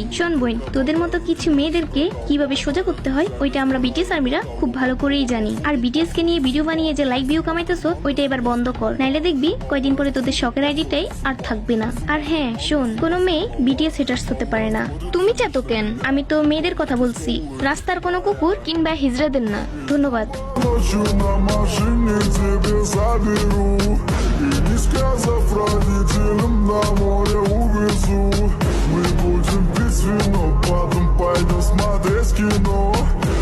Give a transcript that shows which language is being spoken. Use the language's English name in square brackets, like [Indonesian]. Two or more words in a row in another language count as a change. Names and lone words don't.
[Bangla] শোন বোন, তোদের মতো কিছু মেয়েদেরকে কিভাবে সোজা করতে হয় ওইটা আমরা বিটিএস আর্মিরা খুব ভালো করেই জানি। আর বিটিএস কে নিয়ে ভিডিও বানিয়ে যে [English] like view [Bangla] কামাইতেছো ওইটা এবার বন্ধ কর, নাইলে দেখবি কয়দিন পরে তোদের শখের আইডিটাই আর থাকবে না। আর হ্যাঁ শোন, কোনো মেয়ে বিটিএস হেটার্স হতে পারে না। তুমি চাতো কেন? আমি তো মেয়েদের কথা বলছি, রাস্তার কোনো কুকুর কিংবা হিজড়াদের না। ধন্যবাদ। [Russian] Ночью на машине тебе заберу И не сказав родителям на море увезу Мы будем пить вино, потом пойдем смотреть кино